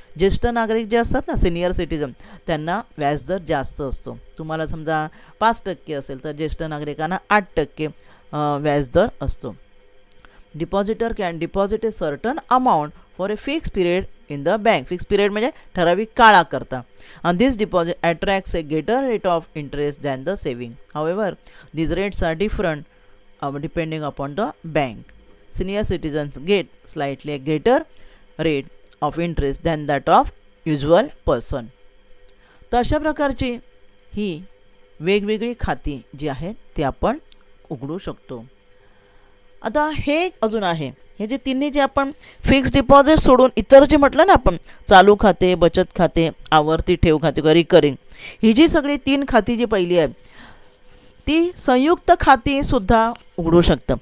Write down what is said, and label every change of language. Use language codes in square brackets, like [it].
[mr] ज्येष्ठ नागरिक जे असतात ना, सिनियर सिटीजन, त्यांना व्याजदर जास्त असतो. तुम्हाला समजा 5% असेल तर ज्येष्ठ नागरिकांना 8% व्याजदर असतो. [en] Depositor can deposit a certain amount for a fix period in the bank. [mr] Fix period म्हणजे ठराविक काळाकरता. [en] and this deposit attracts a greater rate of interest than the saving. However, these rates are different depending upon the bank. Senior citizens get slightly a greater rate of interest than that of usual person. [mr] तर अशा प्रकारची ही वेगवेगळी खाती जी आहेत ते आपण उघडू शकतो. आता हे अजून आहे, हे जे तिन्ही जे आपण फिक्स डिपॉझिट सोडून इतर जे म्हटलं ना आपण, चालू खाते, बचत खाते, आवर्ती ठेव खाते, रिकरिंग, ही जी सगळी 3 खाती जी पहिली आहेत ती संयुक्त खाती सुद्धा उघडू शकतं.